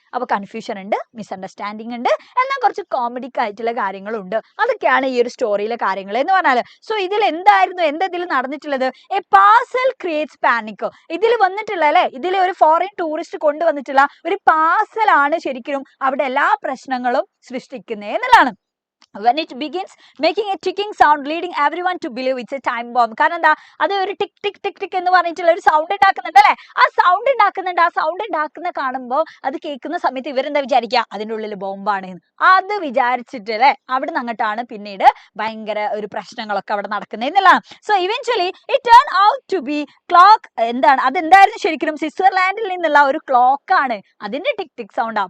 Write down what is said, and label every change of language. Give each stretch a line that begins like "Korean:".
Malayalam: അപ്പൊ കൺഫ്യൂഷൻ ഉണ്ട്, മിസ്അണ്ടർസ്റ്റാൻഡിങ് ഉണ്ട്, എന്നാൽ കുറച്ച് കോമഡിക് ആയിട്ടുള്ള കാര്യങ്ങളുണ്ട്. അതൊക്കെയാണ് ഈ ഒരു സ്റ്റോറിയിലെ കാര്യങ്ങൾ എന്ന് പറഞ്ഞാൽ. സോ ഇതിൽ ഇതിൽ നടന്നിട്ടുള്ളത്,
English: A parcel creates panic.
Malayalam: ഇതിൽ വന്നിട്ടുള്ള അല്ലെ, ഇതിൽ ഒരു ഫോറിൻ ടൂറിസ്റ്റ് കൊണ്ടുവന്നിട്ടുള്ള ഒരു പാർസൽ ആണ് ശരിക്കും അവിടെ എല്ലാ പ്രശ്നങ്ങളും സൃഷ്ടിക്കുന്നത് എന്നുള്ളതാണ്.
English: when it begins making a ticking sound leading everyone to believe it's a time bomb.
Malayalam: കാരണം എന്താ, അത് ഒരു ടിക് ടിക് ടിക് ടിക് എന്ന് പറഞ്ഞിട്ടുള്ള ഒരു സൗണ്ട് ഉണ്ടാക്കുന്നുണ്ട് അല്ലെ. ആ സൗണ്ട് ഉണ്ടാക്കുന്ന കാണുമ്പോൾ അത് കേൾക്കുന്ന സമയത്ത് ഇവരെന്താ വിചാരിക്കുക, അതിൻ്റെ ഉള്ളിൽ ബോംബാണ്. അത് വിചാരിച്ചിട്ട് അല്ലെ അവിടുന്ന് അങ്ങോട്ടാണ് പിന്നീട് ഭയങ്കര ഒരു പ്രശ്നങ്ങളൊക്കെ അവിടെ നടക്കുന്നത് എന്നുള്ളതാണ്. So
English: Eventually it turn out to be clock.
Malayalam: എന്താണ് അതെന്തായിരുന്നു ശരിക്കും, സ്വിറ്റ്സർലാൻഡിൽ നിന്നുള്ള ഒരു ക്ലോക്ക് ആണ്, അതിന്റെ ടിക് ടിക് സൗണ്ടാ.